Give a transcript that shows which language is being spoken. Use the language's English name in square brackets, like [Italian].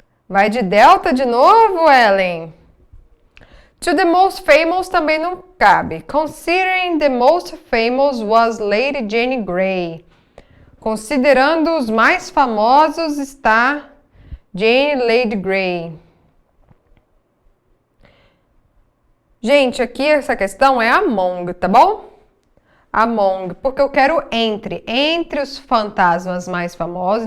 [Portuguese] Vai de delta de novo, Ellen? [English] To the most famous [Portuguese] também não cabe. [English] Considering the most famous was Lady Jane Grey. [Portuguese] Considerando os mais famosos está Jane Lady Grey. Gente, aqui essa questão é among, tá bom? Among, porque eu quero entre os fantasmas mais famosos.